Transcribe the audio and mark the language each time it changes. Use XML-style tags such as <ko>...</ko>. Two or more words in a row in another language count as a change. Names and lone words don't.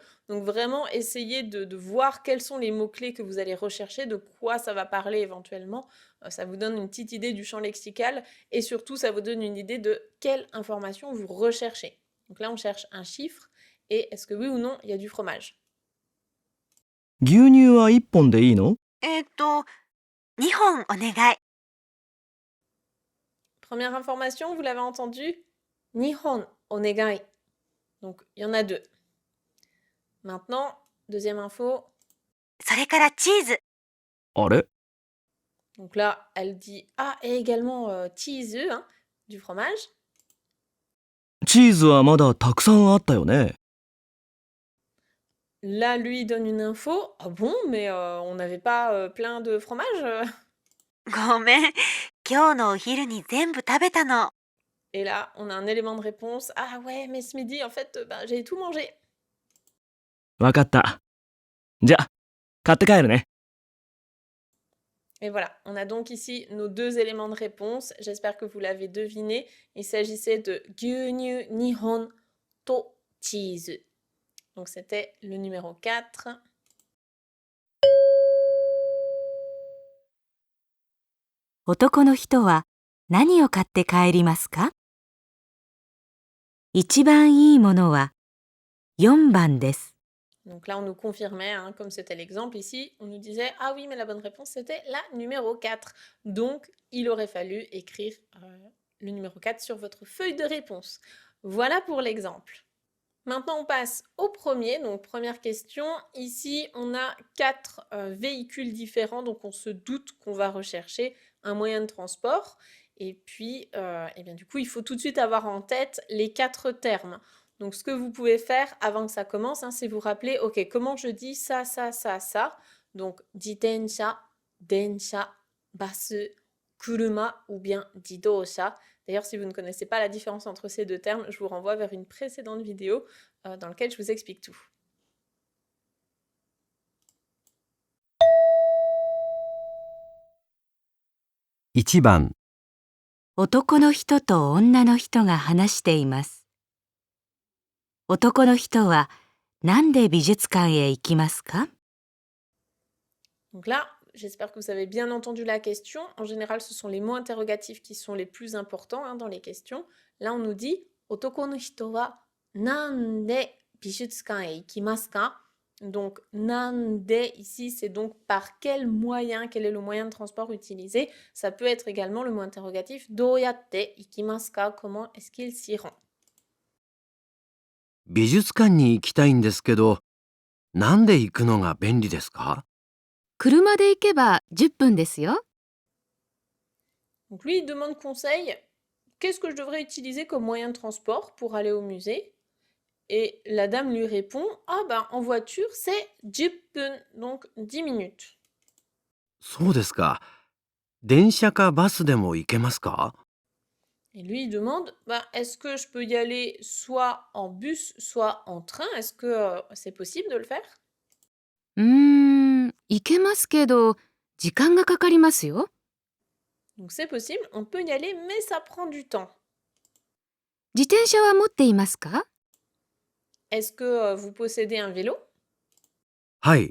<fr>Donc vraiment, essayez de voir quels sont les mots-clés que vous allez rechercher, de quoi ça va parler éventuellement. Ça vous donne une petite idée du champ lexical et surtout, ça vous donne une idée de quelle information vous recherchez. Donc là, on cherche un chiffre et est-ce que oui ou non, il y a du fromage?</fr> <ja>牛乳は1本でいいの？ 2本お願い。</ja> <fr>Première information, vous l'avez entendu?</fr> <ja>2本お願い.</ja> <fr>Donc, il y en a deux. Maintenant, deuxième info.</fr> <ja>それからチーズ。あれ？</ja> <fr>Donc là, elle dit ah et également cheese, hein, du fromage.</fr> <ja>チーズはまだたくさんあったよね。</ja> <fr>Là, lui donne une info. Ah bon, mais on n'avait pas plein de fromage</fr> <ja>ごめん。今日のお昼に全部食べたの。</ja> <fr>Et là, on a un élément de réponse. Ah ouais, mais ce midi, en fait, ben, j'ai tout mangé.</fr> <ja>わかった。じゃあ、買って帰るね。</ja> <fr>Et voilà, on a donc ici nos deux éléments de réponse. J'espère que vous l'avez deviné. Il s'agissait de</fr> <ja>牛乳2本とチーズ.</ja> <fr>Donc c'était le numéro 4.</fr> <ja>男の人は何を買って帰りますか？一番いいものは4番です。</ja> <fr>Donc là, on nous confirmait, hein, comme c'était l'exemple ici, on nous disait « Ah oui, mais la bonne réponse, c'était la numéro 4. » Donc, il aurait fallu écrire le numéro 4 sur votre feuille de réponse. Voilà pour l'exemple. Maintenant, on passe au premier. Donc, première question. Ici, on a 4 véhicules différents. Donc, on se doute qu'on va rechercher un moyen de transport. Et puis, eh bien, du coup, il faut tout de suite avoir en tête les 4 termes. Donc, ce que vous pouvez faire avant que ça commence, hein, c'est vous rappeler, OK, comment je dis ça, ça, ça, ça. Donc,</fr> <ja>自転車、電車、バス、車</ja> <fr>ou bien</fr> <ja>jidosha.</ja> <fr>D'ailleurs, si vous ne connaissez pas la différence entre ces deux termes, je vous renvoie vers une précédente vidéo dans laquelle je vous explique tout.</fr> <ja>1 番、男の人と女の人が話しています。男の人はなんで美術館へ行きますか？</ja> <fr>Donc là, j'espère que vous avez bien entendu la question. En général, ce sont les mots interrogatifs qui sont les plus importants hein, dans les questions. Là, on nous dit «</fr> <ja>男の人はなんで美術館へ行きますか ?»</ja> <fr>Donc, nande, ici, c'est donc par quel moyen, quel est le moyen de transport utilisé. Ça peut être également le mot interrogatif «</fr> <ja>どうやって行きますか ?»</ja> <fr>Comment est-ce qu'il s'y rend?</fr> <ja>美術館に行きたいんですけど、なんで行くのが便利ですか？車で行けば10分ですよ。</ja> <fr>Donc lui, il demande conseil. Qu'est-ce que je devrais utiliser comme moyen de transport pour aller au musée? Et la dame lui répond, ah ben en voiture c'est 10分, donc 10 minutes.</fr> <ja>そうですか。電車かバスでも行けますか？</ja> <fr>Et lui, il demande, ben, est-ce que je peux y aller soit en bus, soit en train? Est-ce que c'est possible de le faire?</fr> <ja>行けますけど、時間がかかりますよ。</ja> <fr>Donc c'est possible, on peut y aller, mais ça prend du temps.</fr> <ja>自転車は持っていますか？</ja> <fr>Est-ce que vous possédez un vélo?</fr> <ja>はい。</ja>